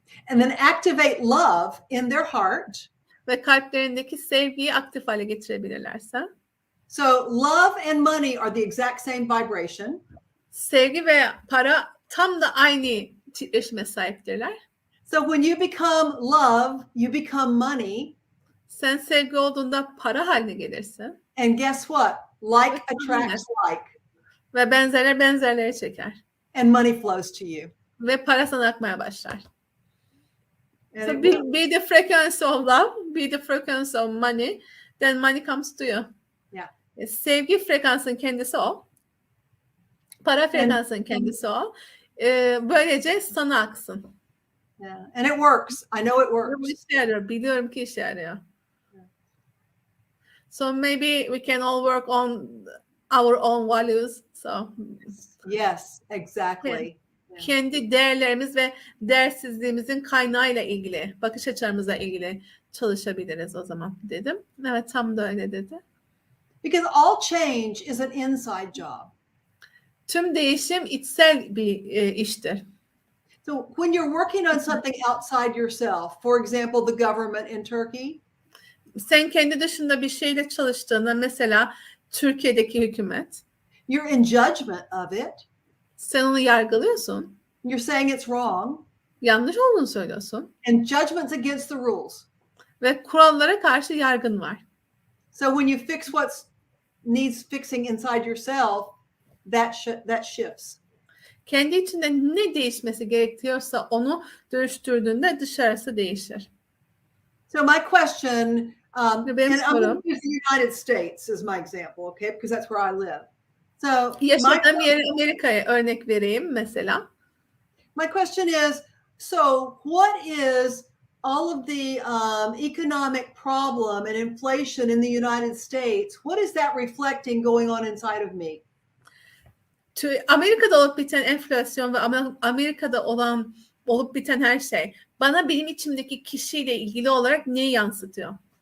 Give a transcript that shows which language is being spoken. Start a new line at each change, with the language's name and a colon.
English: and then activate love in their heart.
Turkish: Ve kalplerindeki sevgiyi aktif hale getirebilirlerse.
English: So love and money are the exact same vibration.
Turkish: Sevgi ve para tam da aynı titreşime sahiptirler.
English: So when you become love, you become money.
Turkish: Sen sevgi olduğunda para haline gelirsin.
English: And guess what? Like attracts like.
Turkish: Ve benzerler benzerleri çeker.
English: And money flows to you.
Turkish: Ve para sana akmaya başlar.
English: And So be the frequency of love, be the frequency of money, then money comes to you. Yeah.
Turkish: Sevgi frekansının kendisi o. Para frekansının kendisi o. Böylece sana aksın.
English: Yeah. And it works. I know it works.
Turkish: Bu işe yarıyor. Biliyorum ki işe yarıyor.
English: So maybe we can all work on our own values. So Yes, exactly.
Turkish: kendi değerlerimiz ve değersizliğimizin kaynağıyla ilgili, bakış açılarımızla ilgili çalışabiliriz o zaman dedim. Evet, tam da öyle dedi.
English: Because all change is an inside job.
Turkish: Tüm değişim içsel bir iştir.
English: So when you're working on something outside yourself, for example, the government in Turkey,
Turkish: Sen kendi dışında bir şeyle çalıştığında, mesela Türkiye'deki hükümet,
English: you're in judgment of it.
Turkish: sen onu yargılıyorsun.
English: You're saying it's wrong.
Turkish: Yanlış olduğunu söylüyorsun.
English: And judgment's against the rules.
Turkish: Ve kurallara karşı yargın var.
English: So when you fix what needs fixing inside yourself, that shifts.
Turkish: Kendi içinde ne değişmesi gerekiyorsa onu dönüştürdüğünde dışarısı değişir.
English: So my question, and
Turkish: Benim
English: I'm going
Turkish: sorum,
English: to use the United States as my example, okay? Because that's where I live. So
Turkish: yaşadığım yeri Amerika'ya örnek vereyim mesela.
English: my question is, so what is all of the economic problem and inflation in the United States? What is that reflecting going on inside of me?
Turkish: Amerika'da olup biten enflasyon ve Amerika'da olup biten her şey bana benim içimdeki kişiyle ilgili olarak neyi yansıtıyor?